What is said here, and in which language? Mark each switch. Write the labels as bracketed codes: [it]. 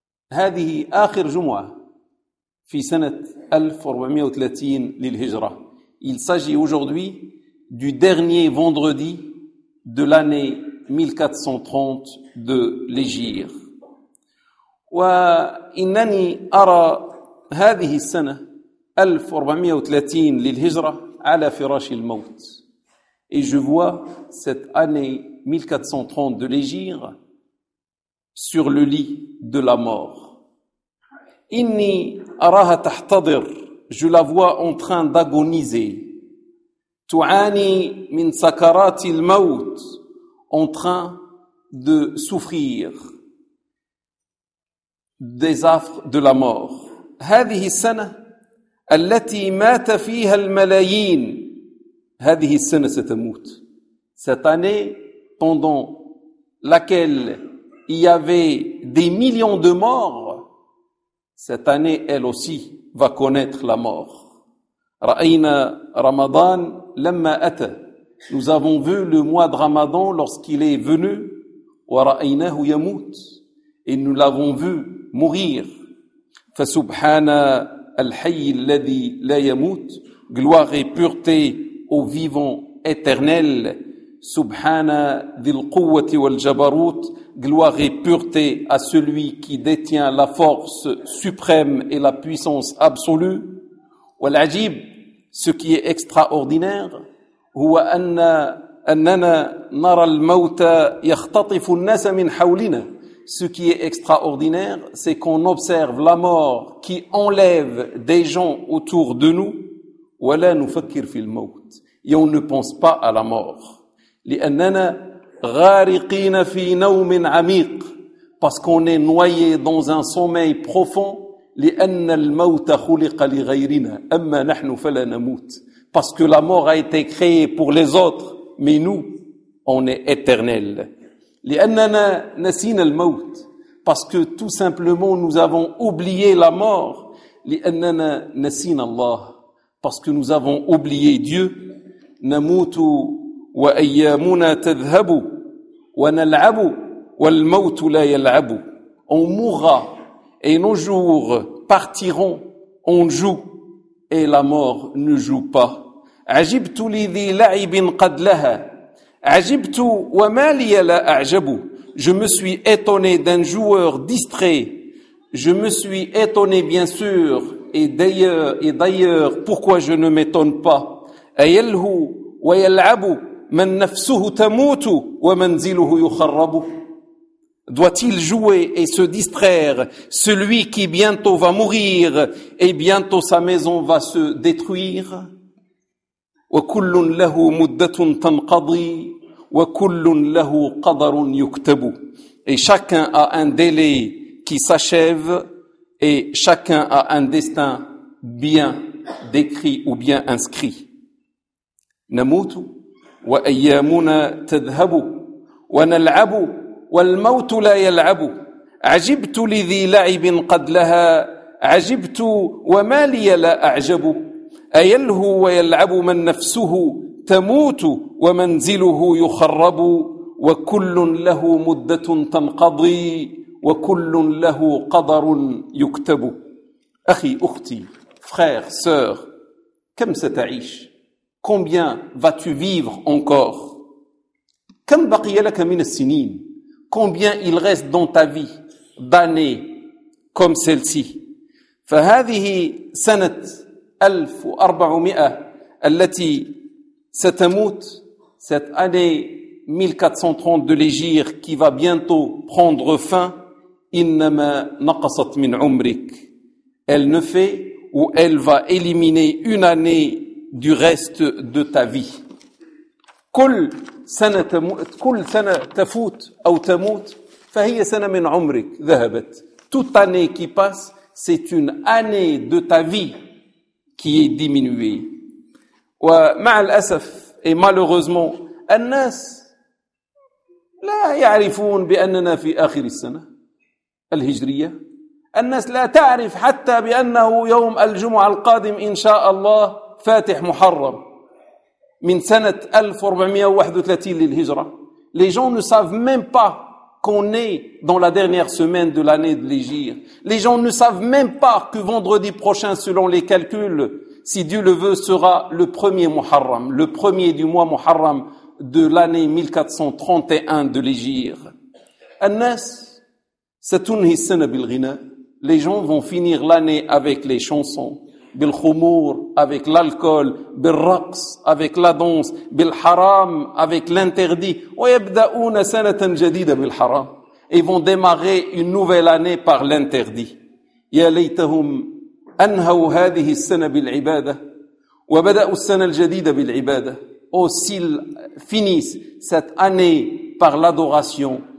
[ar] Hadihi akhir jumwa fi sanat 1430 للهجرة. [fr] Il s'agit aujourd'hui du dernier vendredi de l'année 1430 de l'Hégire. [ar] وإنني أرى هذه السنة 1430 للهجرة على فراش الموت. [fr] Et je vois cette année 1430 de l'Hégire sur le lit de la mort. [ar] إني أراها تحتضر, [fr] je la vois en train d'agoniser. [ar] تعاني من سكرات الموت, [fr] en train de souffrir des affres de la mort. [ar] هذه السنة التي مات فيها الملايين. هذه السنة ستموت. [fr] Cette année pendant laquelle il y avait des millions de morts, cette année elle aussi va connaître la mort. [ar] رأينا رمضان لما أتى. [fr] Nous avons vu le mois de Ramadan lorsqu'il est venu. [ar] ورأيناه يموت. [fr] Et nous l'avons vu mourir. [ar] فسبحان الحي الذي لا يموت. [fr] Gloire et pureté au vivant éternel. [ar] سبحان ذي القوة والجبروت. [fr] Gloire et pureté à celui qui détient la force suprême et la puissance absolue. [ar] والعجيب, [fr] ce qui est extraordinaire, [ar] هو أننا نرى الموت يختطف الناس من حولنا. [fr] Ce qui est extraordinaire, c'est qu'on observe la mort qui enlève des gens autour de nous. [ar] ولا نفكر في الموت. [fr] Et on ne pense pas à la mort. [ar] لأننا غارقين في نوم عميق. [fr] Parce qu'on est noyé dans un sommeil profond. [ar] لأن الموت خلق لغيرنا. أما نحن فلا نموت. [fr] Parce que la mort a été créée pour les autres, mais nous, on est éternel. [ar] لِأَنَّنَا نَسِينَ الْمَوْتِ. [fr] Parce que tout simplement, nous avons oublié la mort. [ar] لِأَنَّنَا نَسِينَ اللَّهِ. [fr] Parce que nous avons oublié Dieu. [ar] نَمُوتُ وَأَيَّامُنَا تَذْهَبُ وَنَلْعَبُ وَالْمَوْتُ لَا يَلْعَبُ. [fr] On mourra et nos jours partiront, on joue. Et la mort ne joue pas. [ar] عجبت لذي لعب قد لها. عجبت وما لي لا أعجب. [fr] Je me suis étonné d'un joueur distrait. Je me suis étonné bien sûr. Et d'ailleurs, pourquoi je ne m'étonne pas? [ar] أيلهو ويلعب من نفسه تموت ومنزله يخرب. [fr] Doit-il jouer et se distraire celui qui bientôt va mourir et bientôt sa maison va se détruire? [ar] وكل له مدة تنقضي وكل له قدر يكتب. [fr] Et chacun a un délai qui s'achève et chacun a un destin bien décrit ou bien inscrit. [ar] نموت وأيامنا تذهب ونلعب والموت لا يلعب. عجبت لذي لعب قد لها. عجبت وما لي لا أعجب. أيله ويلعب من نفسه تموت ومنزله يخرب. وكل له مدة تنقضي وكل له قدر يكتب. أخي أختي فخير سير, كم ستعيش؟ [fr] Combien vas-tu vivre encore? [ar] كم بقي لك من السنين؟ [fr] Combien il reste dans ta vie d'années comme celle-ci? [ar] فهذه سنة 1400 التي ستموت. [fr] Cette année 1430 de l'Hégire qui va bientôt prendre fin. [ar] إنما نقصت من عمرك. [fr] Elle ne fait ou elle va éliminer une année du reste de ta vie. [ar] كل سنة تموت, كل سنة تفوت أو تموت فهي سنة من عمرك ذهبت. [fr] Toute année qui passe, c'est une année de ta vie qui est diminuée. [ar] ومع الأسف [fr] et malheureusement, [ar] الناس لا يعرفون بأننا في آخر السنة الهجرية. الناس لا تعرف حتى بأنه يوم الجمعة القادم إن شاء الله فاتح محرم. من سنة 1431 للهجرة. [fr] Les gens ne savent même pas qu'on est dans la dernière semaine de l'année de l'Hégire. Les gens ne savent même pas que vendredi prochain, selon les calculs, si Dieu le veut, sera le premier Muharram, le premier du mois Muharram de l'année 1431 de l'Hégire. [ar] الناس ستنهي السنة بالغناء. [fr] Les gens vont finir l'année avec les chansons. [ar] بالخمور, [fr] avec l'alcool, [ar] بالرقص, [fr] avec la danse, [ar] بالحرام, [fr] avec l'interdit. [ar] ويبدأون سنة جديدة بالحرام. [fr] Ils vont démarrer une nouvelle année par l'interdit. [ar] يا ليتهم أنهوا هذه السنة بالعبادة وبدأوا السنة الجديدة بالعبادة. [fr] Oh, s'ils finissent cette année par l'adoration